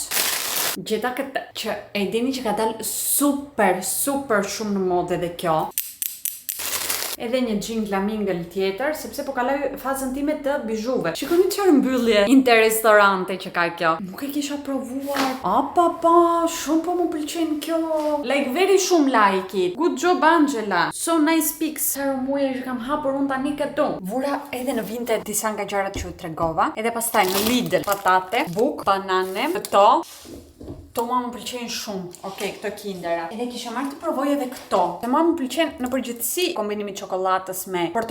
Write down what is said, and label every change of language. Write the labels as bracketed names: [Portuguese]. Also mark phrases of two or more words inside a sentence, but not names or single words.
[Albanian] Gjeta këtë që e dini që ka dalë super shumë në modë edhe kjo. Edhe një [English] jingle mingle [Albanian] tjetër, sepse po kaloj fazën time të bijuve. Shikoni çfarë mbyllje interrestorante që ka kjo. Nuk e kisha provuar. Shumë po më pëlqen kjo. [English] Like very shumë like it. Good job Angela. So nice pics. [Albanian] Sa muaj që kam hapur unë tani këtu. Vura edhe në vinte disa nga gjërat që u tregova. Edhe pastaj në Lidl, patate, buk, banane, këto. Këto ma më pëlqen shumë. Okej, këto kindera. Edhe kisha marrë të provoj edhe këto. Dhe ma më pëlqen në përgjithësi kombinimi çokoladës me portokall.